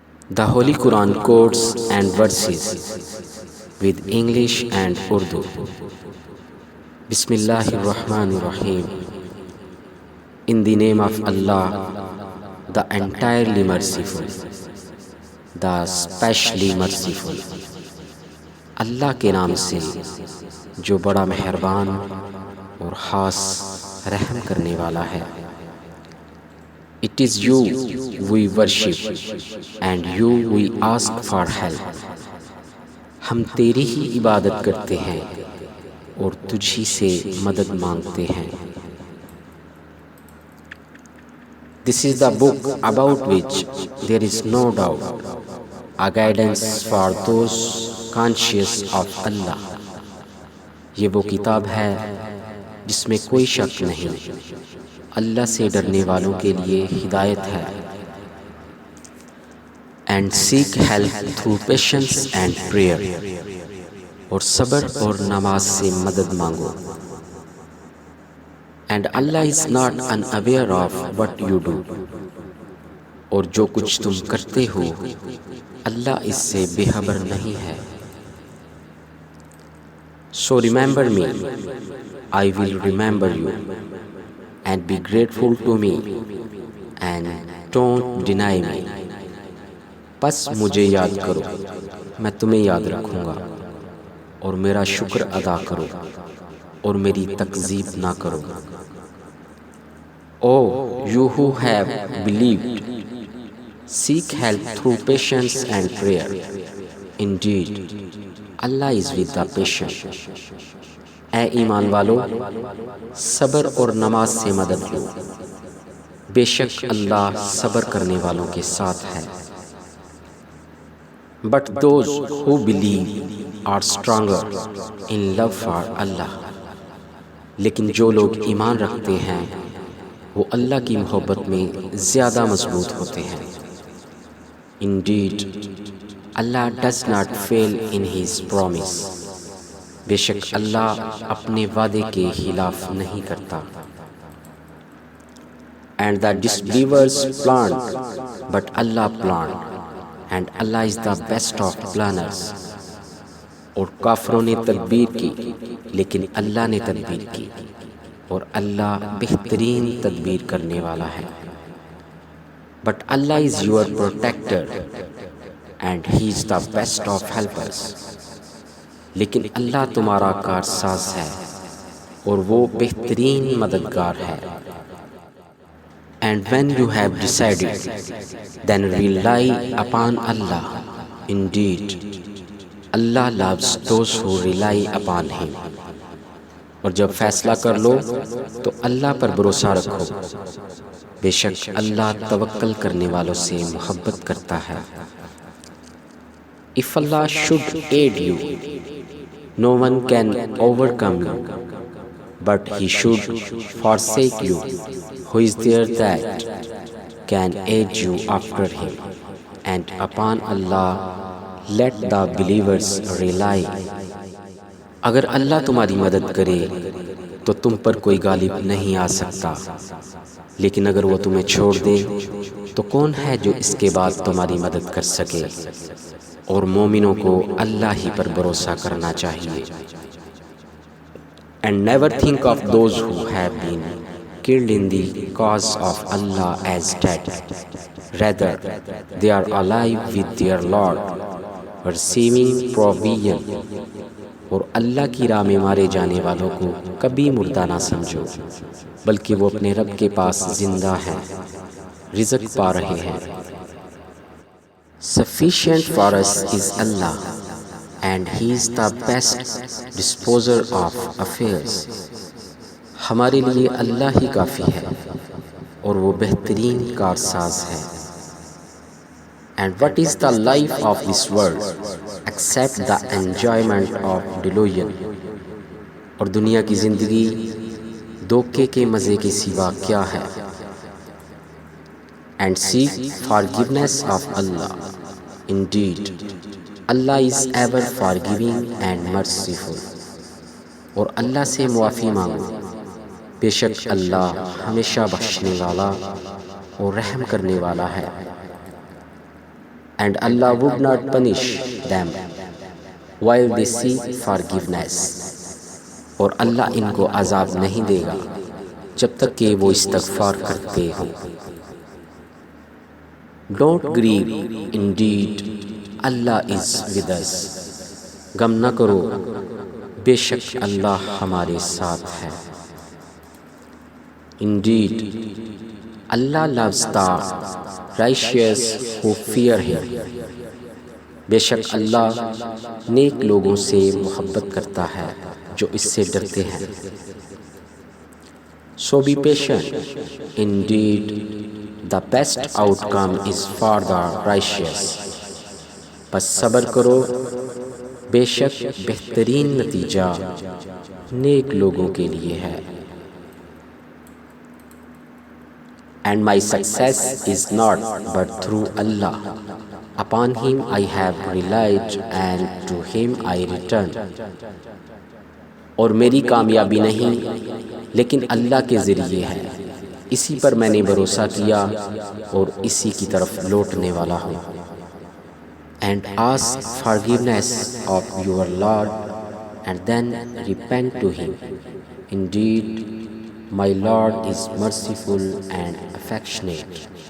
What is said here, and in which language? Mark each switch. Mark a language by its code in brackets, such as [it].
[en] The Holy Quran quotes and verses with English and Urdu. [ar] Bismillahir Rahmanir Rahim. [en] In the name of Allah, the entirely merciful, the specially merciful. [ur] اللہ کے نام سے جو بڑا مہربان اور خاص رحم کرنے والا ہے. [en] It is you we worship and you we ask for help. [ur] ہم تیری ہی عبادت کرتے ہیں اور تجھ ہی سے مدد مانگتے ہیں. [en] This is the book about which there is no doubt, a guidance for those conscious of Allah. [ur] یہ وہ کتاب ہے جس میں کوئی شک نہیں، اللہ سے ڈرنے والوں کے لیے ہدایت ہے. [en] And seek help through patience and prayer. [ur] اور صبر اور نماز سے مدد مانگو. [en] And Allah is not unaware of what you do. [ur] اور جو کچھ تم کرتے ہو اللہ اس سے بے خبر نہیں ہے. [en] So remember me, I will remember you, and be grateful to me, and don't deny me. [ur] پس مجھے یاد کرو، میں تمہیں یاد رکھوں گا، اور میرا شکر ادا کرو، اور میری تکذیب نہ کرو. [en] Oh, you who have believed, seek help through patience and prayer. Indeed, Allah is with the patient. [ur] اے ایمان والو، صبر اور نماز سے مدد لو، بے شک اللہ صبر کرنے والوں کے ساتھ ہے. [en] But those who believe are stronger in love for Allah. [ur] لیکن جو لوگ ایمان رکھتے ہیں وہ اللہ کی محبت میں زیادہ مضبوط ہوتے ہیں. [en] Indeed, Allah does not fail in His promise. [ur] بے شک اللہ اپنے وعدے کے خلاف نہیں کرتا. [en] And the disbelievers planned, but Allah planned, and Allah is the best of planners. [ur] اور کافروں نے تدبیر کی لیکن اللہ نے تدبیر کی، اور اللہ بہترین تدبیر کرنے والا ہے. [en] But Allah is your protector, and He is the best of helpers. [ur] لیکن اللہ تمہارا کارساز ہے اور وہ بہترین مددگار ہے. [en] And when you have decided, then rely upon Allah. Indeed, Allah loves those who rely upon Him. [ur] اور جب فیصلہ کر لو تو اللہ پر بھروسہ رکھو، بے شک اللہ توکل کرنے والوں سے محبت کرتا ہے. [en] If Allah should aid you, no one can overcome you, but He should forsake you. Who is there that can aid you after Him? And upon Allah let the believers rely. [ur] اگر اللہ تمہاری مدد کرے تو تم پر کوئی غالب نہیں آ سکتا، لیکن اگر وہ تمہیں چھوڑ دے تو کون ہے جو اس کے بعد تمہاری مدد کر سکے؟ اور مومنوں کو اللہ ہی پر بھروسہ کرنا چاہیے. [en] And never think of those who have been killed in the cause of Allah as dead. Rather, they are alive with their Lord, receiving provision. [ur] اور اللہ کی راہ میں مارے جانے والوں کو کبھی مردہ نہ سمجھو، بلکہ وہ اپنے رب کے پاس زندہ ہیں، رزق پا رہے ہیں. [en] Sufficient for us is Allah, and He is the best disposer of affairs. [ur] ہمارے لیے اللہ ہی کافی ہے اور وہ بہترین کارساز ہے. [en] And what is the life of this world except the enjoyment of delusion? [ur] اور دنیا کی زندگی دھوکے کے مزے کے سوا کیا ہے؟ [en] And seek forgiveness of Allah. Indeed, Allah is ever forgiving and merciful. [ur] اور اللہ سے معافی مانگو، بے شک اللہ ہمیشہ بخشنے والا اور رحم کرنے والا ہے. [en] and Allah would not punish them while they seek forgiveness. [ur] اور اللہ ان کو عذاب نہیں دے گا جب تک کہ وہ استغفار کرتے ہوں. [en] Don't grieve, indeed Allah is with us. [ur] غم نہ کرو، بے شک اللہ ہمارے ساتھ ہے. [en] Indeed, Allah loves the righteous who fear Him. [ur] بے شک اللہ نیک لوگوں سے محبت کرتا ہے جو اس سے ڈرتے ہیں. [en] So be patient. Indeed, the best outcome is for the righteous. [ur] بس صبر کرو، بے شک بہترین نتیجہ نیک لوگوں کے لیے ہے. [en] And my success is not but through Allah. Upon Him I have relied and to Him I return. [ur] اور میری کامیابی نہیں لیکن اللہ کے ذریعے ہے، اسی پر میں نے بھروسہ کیا اور اسی کی طرف لوٹنے والا ہوں. [en] And ask forgiveness of your Lord and then repent to Him. Indeed, my Lord is merciful and affectionate.